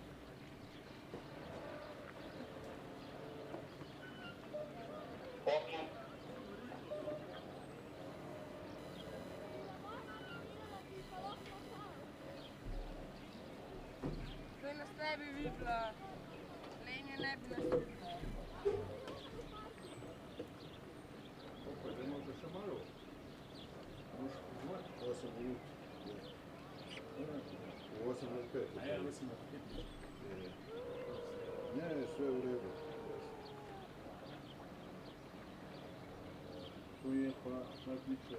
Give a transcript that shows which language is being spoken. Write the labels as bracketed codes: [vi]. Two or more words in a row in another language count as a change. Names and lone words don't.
[sl] Zdaj nas ne bi videla, Lenja ne bi nas videla. [bs] Opa, da možda še malo. [sl] 8 minut. 8 minut 5. A ja, mislim, da 5. [bs] Ne, sve u redu. [sl] To je pa odlično.